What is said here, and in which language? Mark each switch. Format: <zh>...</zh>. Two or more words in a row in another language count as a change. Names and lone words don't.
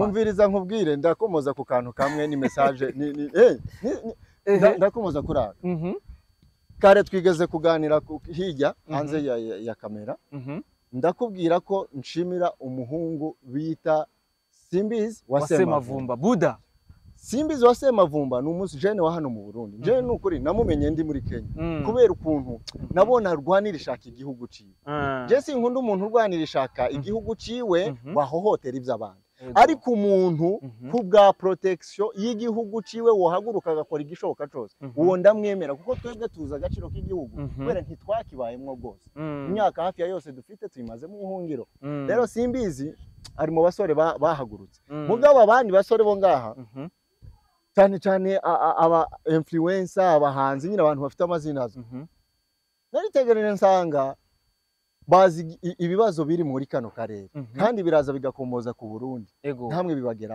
<rn>Umviriza nkubwire, ndakomoza ku kantu kamwe ni message ndakomoza kurara. Kare twigeze kuganira hirya hanze ya kamera, ndakubwira ko nshimira umuhungu bita Simbizi wa Semavumba Buda. Simbizi wa Semavumba ni umunsi jene wa hano mu Burundi. Jene nukuri namumenye ndi muri Kenya kubera ukuntu nabona rwanira ishaka igihugu ciwe. Je sinkunda umuntu urwanira ishaka igihugu ciwe wahohotera ivy'abandi, ariko umuntu kubwa protection y'igihugu ciwe wohaguruka agakora igishoboka cyose, uwo ndamwemera kuko twebwe tuza agaciro k'igihugu kubera ntitwakibayemwo gose. Imyaka hafi ya yose dufite tuyimaze mu buhungiro. Rero Simbizi ari mu basore bahagurutse. Mugabo abandi basore bo ngaha cyane aba influencer, abahanzi nyine abantu bafite amazina azo, naritegereje nsanga bazi ibibazo biri muri kano karere kandi biraza bigakomoza ku Burundi, ntamwe bibageraho.</rn>